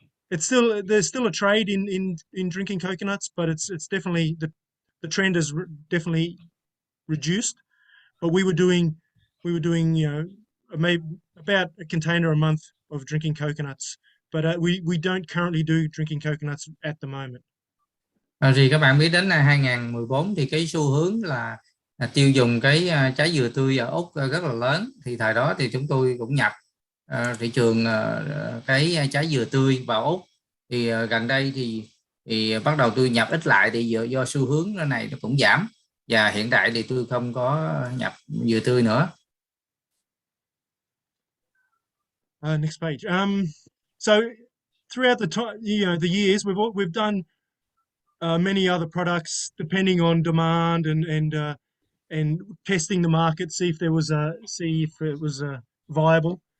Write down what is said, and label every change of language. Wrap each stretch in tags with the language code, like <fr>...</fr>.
<en>There's still a trade in drinking coconuts, but it's definitely the trend has definitely reduced. But we were doing maybe about a container a month of drinking coconuts, but we don't currently do drinking coconuts at the moment.</en> <vi>Thì các bạn biết đến 2014 thì cái xu hướng là tiêu dùng cái trái dừa tươi ở Úc rất là lớn. Thì thời đó thì chúng tôi cũng nhập thị trường cái trái dừa tươi vào Úc. Thì gần đây thì bắt đầu tôi nhập ít lại, thì do xu hướng này nó cũng giảm, và hiện tại thì tôi không có nhập dừa tươi nữa.</vi> <en>Next page. So throughout the years, we've done many other products depending on demand and testing the market, see if it was viable.</en>